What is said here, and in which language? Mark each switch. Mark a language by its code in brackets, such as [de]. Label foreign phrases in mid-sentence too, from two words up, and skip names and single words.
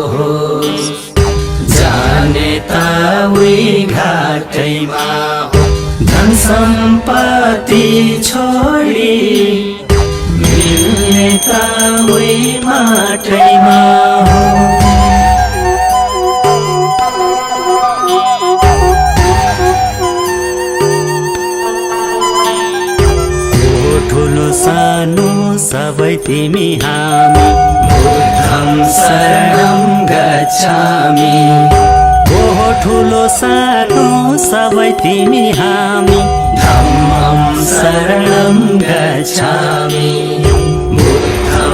[ne] जाने त उही घाटैमा हो धन सम्पत्ति छोडी मिल्ने त उही माटैमा हो ठुलो सानो सबै तिमी हामी बुद्धं [pi] शरणं गच्छामि ओहो ठुलो [ne] सानो सबै तिमी हामी [pi] धम्मं शरणं गच्छामि बुद्धं